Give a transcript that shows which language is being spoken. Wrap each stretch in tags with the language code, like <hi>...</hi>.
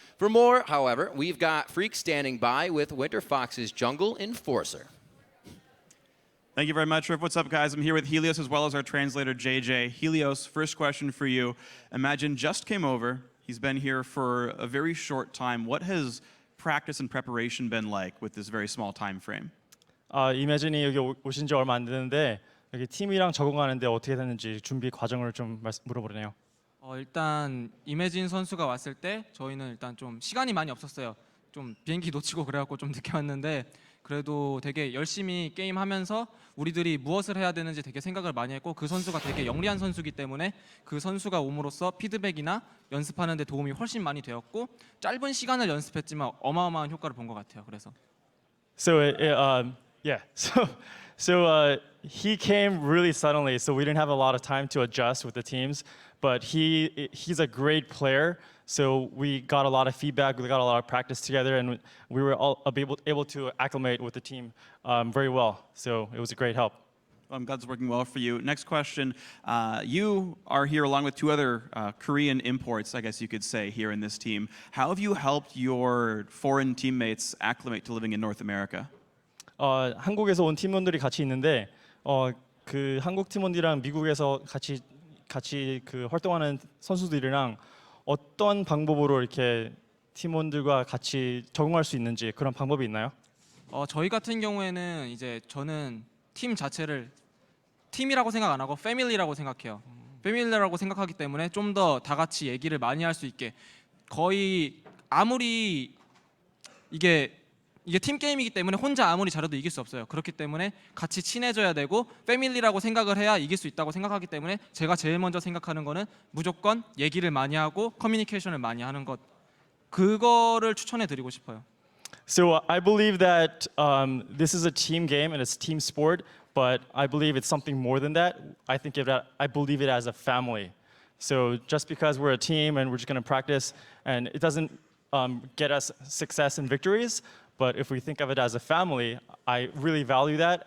<en>For more, however, we've got Freak standing by with Winterfox's Jungle Enforcer. Thank you very much, Riff. What's up, guys? I'm here with Helios as well as our translator, JJ. Helios, first question for you. Imagine just came over. He's been here for a very short time. What has practice and preparation been like with this very small time frame?</en> <ko>이매진이 여기 오신 지 얼마 안 됐는데 여기 팀이랑 적응하는데 어떻게 됐는지 준비 과정을 좀 물어보네요. 일단 이매진 선수가 왔을 때 저희는 일단 좀 시간이 많이 없었어요. 좀 비행기 놓치고 그래갖고 좀 늦게 왔는데 그래도 되게 열심히 게임하면서 우리들이 무엇을 해야 되는지 되게 생각을 많이 했고 그 선수가 되게 영리한 선수이기 때문에 그 선수가 옴으로써 피드백이나 연습하는 데 도움이 훨씬 많이 되었고 짧은 시간을 연습했지만 어마어마한 효과를 본 것 같아요. 그래서</ko> <en>So yeah, so he came really suddenly, so we didn't have a lot of time to adjust with the teams. But he's a great player, so we got a lot of feedback, we got a lot of practice together, and we were all able to acclimate with the team very well. So it was a great help. I'm glad it's working well for you. Next question. You are here along with two other Korean imports, I guess you could say, here in this team. How have you helped your foreign teammates acclimate to living in North America?</en> <ko>한국에서 온 팀원들이 같이 있는데 그 한국 팀원들이랑 미국에서 같이 그 활동하는 선수들이랑 어떤 방법으로 이렇게 팀원들과 같이 적응할 수 있는지 그런 방법이 있나요? 저희 같은 경우에는 이제 저는 팀 자체를 팀이라고 생각 안 하고 패밀리라고 생각해요. 패밀리라고 생각하기 때문에 좀 더 다 같이 얘기를 많이 할 수 있게 거의 아무리 이게 팀 게임이기 때문에 혼자 아무리 잘해도 이길 수 없어요. 그렇기 때문에 같이 친해져야 되고 패밀리라고 생각을 해야 이길 수 있다고 생각하기 때문에 제가 제일 먼저 생각하는 거는 무조건 얘기를 많이 하고 커뮤니케이션을 많이 하는 것 그거를 추천해 드리고 싶어요.</ko> <en>So I believe that this is a team game and it's a team sport, but I believe it's something more than that. I believe it as a family. So just because we're a team and we're just going to practice and it doesn't get us success and victories, but if we think of it as a family, I really value that.</en>